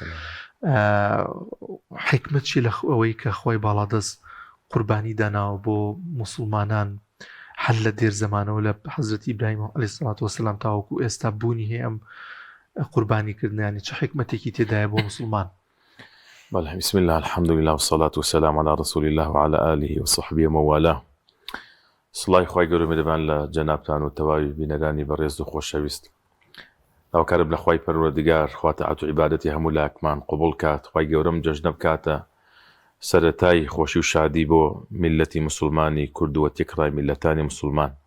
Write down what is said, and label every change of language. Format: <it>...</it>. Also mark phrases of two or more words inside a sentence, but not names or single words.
<ckb>حکمت چی لە ئەوەی کە خۆی باڵا دەست قوربانی داناوە بۆ موسڵمانان هەر لە دێر زەمانەوە لە حەزرەتی ئیبراهیم</ckb> <ar>عەلەیهی سەلات وەسەلام</ar> <ckb>تاوەکو ئێستا بوونی هەیە ئەم قوربانیکردنیانی چه حکمتێکی تێدایە بۆ موسڵمان؟ بله،</ckb> <ar>بسم الله الحمد لله والصلاة والسلام على رسول الله وعلى آله وصحبه وموالاه.</ar> <ckb>سڵای خوای گەورە میێرەبان لە جەنابتان و تەواوی بینەرانی بەڕێز و خۆشەویست. هاوکارم لە خوای پەروەردگار خوا تەعات و عیبادەتی هەموو لایەکمان قبوڵ کات، خوای گەورەم جەژنە بکاتە سەرەتای خۆشی و شادی بۆ میلەتی مسلمانی کورد و تێکڕای میلەتانی مسلمان.</ckb>